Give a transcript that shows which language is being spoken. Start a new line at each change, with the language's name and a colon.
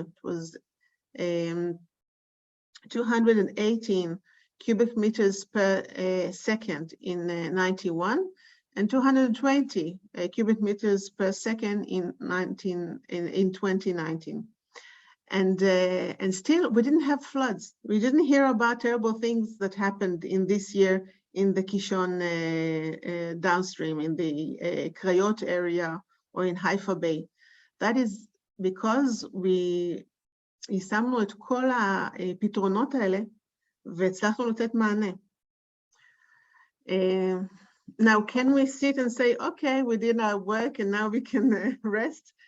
English: It was 218 cubic meters per second in 91 and 220 cubic meters per second in 2019. And still we didn't have floods. We didn't hear about terrible things that happened in this year in the קישון downstream, in the קריות area or in Haifa Bay. That is because
Hebrew: יישמנו את כל הפתרונות האלה והצלחנו לתת מענה.
English: Now, can we sit and say, okay, we did our work and now we can rest?